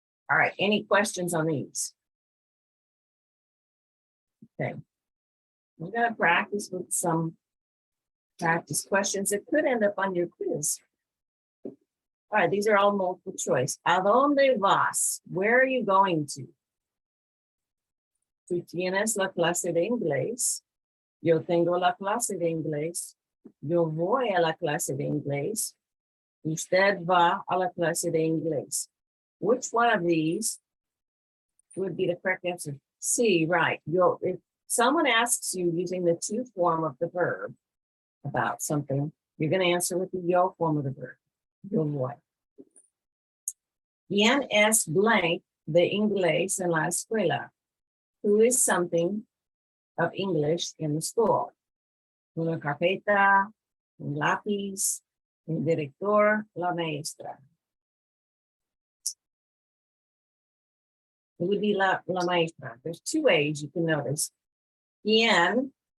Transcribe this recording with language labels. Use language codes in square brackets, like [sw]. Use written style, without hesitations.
[en] All right, any questions on these? Okay, we're gonna practice with some practice questions that could end up on your quiz. All right, these are all multiple choice. [es] ¿A dónde vas? [en] Where are you going to? [es] Tú tienes la clase de inglés. Yo tengo la clase de inglés. Yo voy a la clase de inglés. Usted va a la clase de inglés. [en] Which one of these would be the correct answer? C, right. If someone asks you using the to form of the verb about something, you're going to answer with the yo form of the verb. [es] Yo voy. ¿Quién es blank de inglés en la escuela? [en] Who is something of English in the school? [es] Una carpeta, un lápiz, un director, la maestra. [en] It would be la maestra. There's two ways you can notice. ¿Quién